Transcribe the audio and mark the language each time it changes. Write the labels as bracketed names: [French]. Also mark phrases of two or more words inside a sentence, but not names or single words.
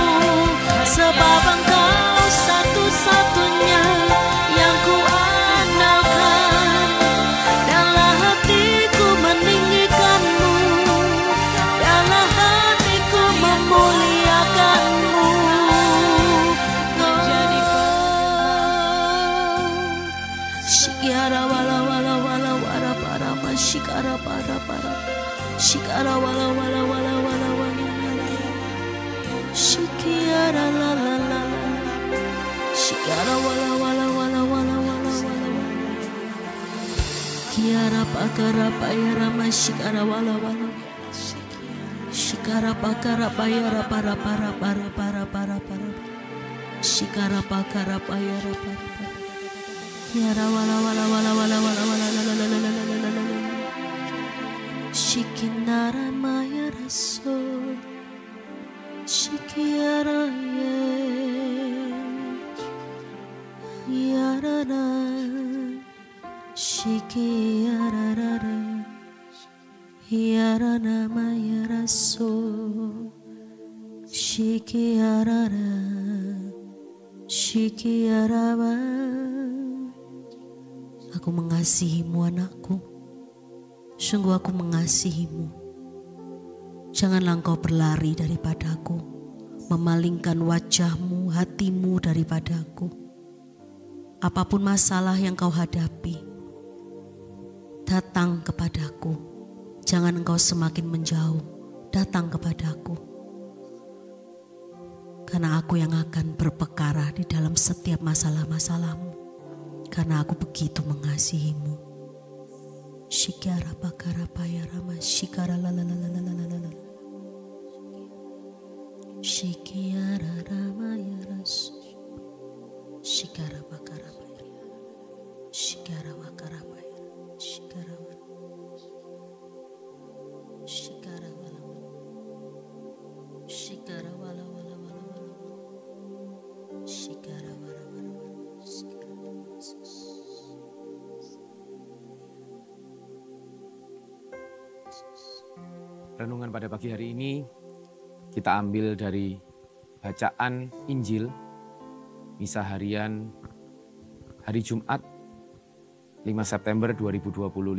[Indonesian] Sebab Engkau satu-satunya yang ku andalkan. Dalam hatiku meninggikan-Mu, dalam hatiku memuliakan-Mu. Shikara wala wala wala wala para ma shikara para para. Shikara wala wala wala wala wala. Shikara la la la la. Shikara wala wala wala wala wala wala. Kiara pakara payara ma shikara wala wala. Shikara pakara payara para para para para para para. Shikara pakara payara para para. Kiara wala wala wala wala wala wala la la la la la la la la. Shikinara maya raso. Shikiara yarara. Shikiara yarana maya raso. Shikiara Shikiara. Aku mengasihi-Mu anakku, sungguh aku mengasihi-Mu. Janganlah Engkau berlari daripadaku, memalingkan wajah-Mu, hati-Mu daripadaku. Apapun masalah yang Kau hadapi, datang kepadaku. Jangan Engkau semakin menjauh, datang kepadaku. Karena aku yang akan berperkara di dalam setiap masalah-masalahmu. Karena aku begitu mengasihi-Mu. Shikara bakara payara ma shikara la la la la la la la la. Shikara rama yaras. Shikara bakara payara. Shikara bakara payara. Shikara wala. Shikara wala wala. Shikara wala wala wala wala. Shikara wala wala wala. Renungan pada pagi hari ini kita ambil dari bacaan Injil Misa Harian hari Jumat 5 September 2025.